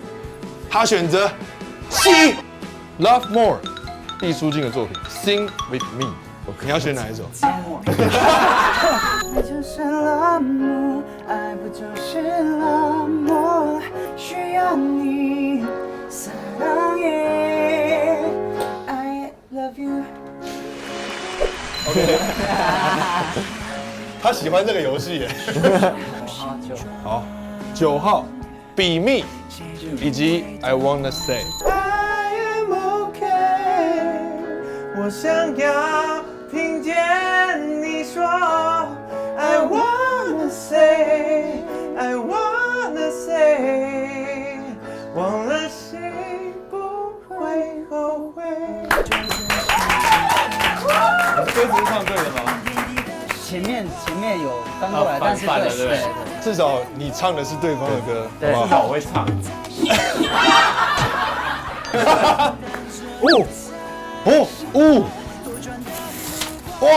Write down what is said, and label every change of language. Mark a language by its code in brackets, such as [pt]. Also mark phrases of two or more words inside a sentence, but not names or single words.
[zh] 他选择7 Love More，毕书尽的作品 Sing with Me。你要选哪一首？爱就是冷漠，爱不就是冷漠，需要你撒浪耶 [en] I love you。 [zh] OK， 他喜欢这个游戏耶。好，9号比密以及 [en] I wanna say。 I am okay， [zh] 我想要听见你说 [en] I wanna say， I wanna say， [zh] 忘了谁不会后悔。歌词是唱对的吗？前面有翻过来，但是对，至少你唱的是对方的歌，对，至少我会唱。哇！